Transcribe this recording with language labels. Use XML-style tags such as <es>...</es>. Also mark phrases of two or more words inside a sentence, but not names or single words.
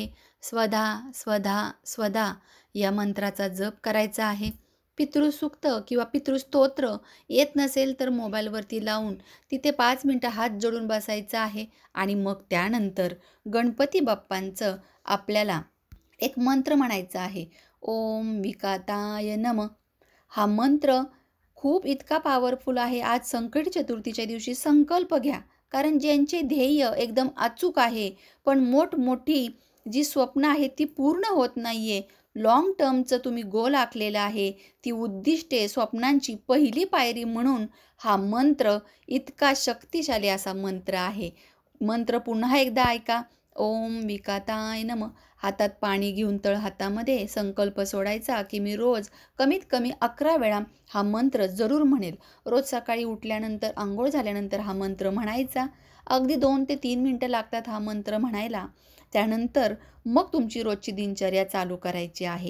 <sa>स्वधा, स्वधा, स्वधा</sa> <mr>या मंत्राचा जप करायचा आहे. पितृसूक्त किंवा पितृस्तोत्र येत नसेल तर मोबाईलवरती लावून तिथे 5 मिनिटं हात जोडून बसायचं आहे आणि मग त्यानंतर गणपती बाप्पांचं आपल्याला एक मंत्र म्हणायचा आहे.</mr> <sa>ओम विकाताय नमः.</sa> <mr>हा मंत्र खूप इतका पॉवरफुल आहे. आज संकट चतुर्थीच्या दिवशी संकल्प घ्या. कारण ज्यांचे ध्येय एकदम अचूक आहे, पण मोठमोठी जी स्वप्न आहेत ती पूर्ण होत नाहीये.</mr> <en>long term</en> <mr>तुम्ही गोल आखलेलं आहे. ती उद्दिष्टे, स्वप्नांची पहिली पायरी म्हणून हा मंत्र इतका शक्तिशाली असा मंत्र आहे. मंत्र पुन्हा एकदा ऐका.</mr> <sa>ओम विकाताय नमः.</sa> <mr>हातात पाणी घेऊन तळहातामध्ये संकल्प सोडायचा की मी रोज कमीत कमी 11 वेळा हा मंत्र जरूर म्हणेल. रोज सकाळी उठल्यानंतर, अंघोळ झाल्यानंतर हा मंत्र म्हणायचा. अगदी 2 ते 3 मिनिटं लागतात हा मंत्र म्हणायला. त्यानंतर मग तुमची रोजची दिनचर्या चालू करायची आहे.</mr>